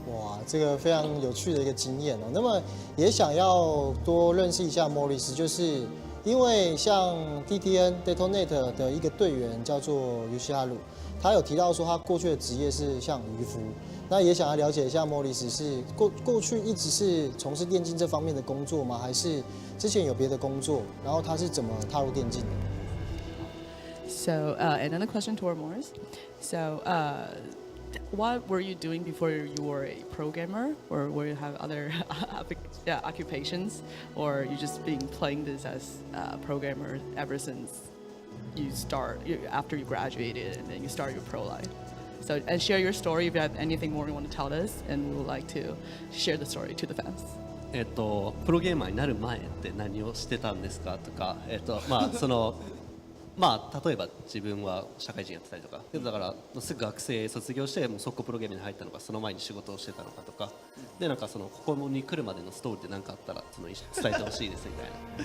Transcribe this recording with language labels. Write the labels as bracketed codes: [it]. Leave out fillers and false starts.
[zh] 哇，这个非常有趣的一个经验哦。那么也想要多认识一下莫里斯，就是因为像 Detonate 的一个队员叫做尤西哈鲁，他有提到说他过去的职业是像渔夫，那也想要了解一下莫里斯是过去一直是从事电竞这方面的工作吗？还是之前有别的工作？然后他是怎么踏入电竞的？ [en] So, another question toward Morris. So, what were you doing before you were a programmer, or were you have other occupations, or you just been playing this as a programmer ever since after you graduated and then you start your pro life? So, and share your story if you have anything more you want to tell us, and we would like to share the story to the fans. [ja] プロゲーマーになる前って何をしてたんですかとか、まあそのまあ例えば自分は社会人やってたりとか、だからすぐ学生卒業してもう速攻プロゲームに入ったのか、その前に仕事をしてたのかとか、でなんかそのここに来るまでのストーリーって何かあったらその伝えてほしいですみたいな。